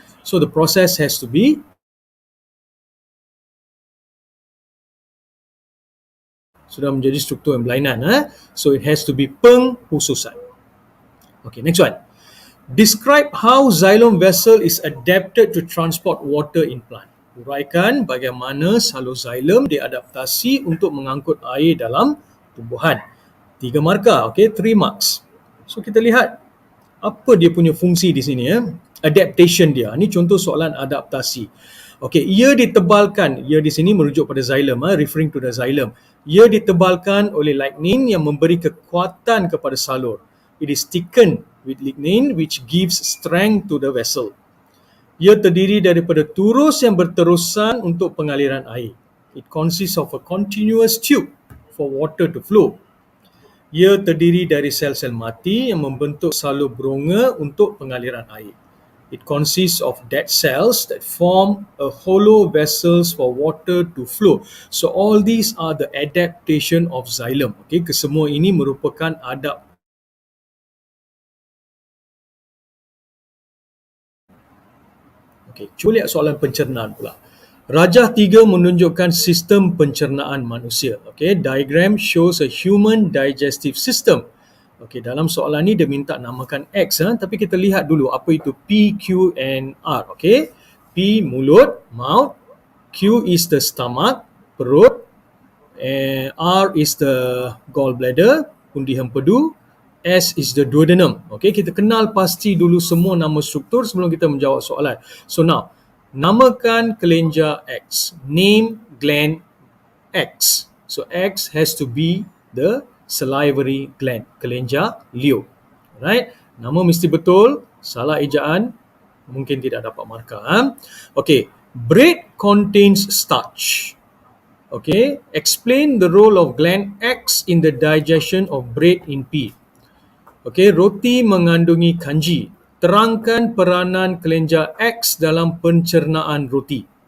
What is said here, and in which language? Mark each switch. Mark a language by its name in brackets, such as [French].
[English] So the process has to be [Malay] sudah menjadi struktur yang berlainan. [English] So it has to be [Malay] pengkhususan. [English] Okay, next one. Describe how xylem vessel is adapted to transport water in plant. [Malay] Uraikan bagaimana saloxylem diadaptasi untuk mengangkut air dalam tumbuhan. 3 markah, okay, [English] 3 marks. [Malay] So kita lihat apa dia punya fungsi di sini, adaptation dia. Ini contoh soalan adaptasi. Okay, ia ditebalkan, ia di sini merujuk pada xylem, [English] referring to the xylem. [Malay] Ia ditebalkan oleh lignin yang memberi kekuatan kepada salur. [English] It is thickened with lignin which gives strength to the vessel. [Malay] Ia terdiri daripada turus yang berterusan untuk pengaliran air. [English] It consists of a continuous tube for water to flow. [Malay] Ia terdiri dari sel-sel mati yang membentuk salur beronga untuk pengaliran air. [English] It consists of dead cells that form a hollow vessels for water to flow. So all these are the adaptation of xylem. [Malay] Okay, kesemua ini merupakan Okay, cuba lihat soalan pencernaan pula. Rajah 3 menunjukkan sistem pencernaan manusia. [English] Okay, diagram shows a human digestive system. [Malay] Okay, dalam soalan ni dia minta namakan X, tapi kita lihat dulu apa itu P, Q and R. [English] Okay, P mulut, mouth, Q is the stomach, perut, and R is the gallbladder, pundi hempedu, S is the duodenum. [Malay] Okay, kita kenal pasti dulu semua nama struktur sebelum kita menjawab soalan. So now, namakan kelenjar X. [English] Name gland X. So X has to be the salivary gland, kelenjar liur. [Malay] Alright, nama mesti betul, salah ejaan mungkin tidak dapat markah. [English] Okay, bread contains starch. Okay, explain the role of gland X in the digestion of bread in P. [Malay] Okay, roti mengandungi kanji. Terangkan peranan kelenjar X dalam pencernaan roti.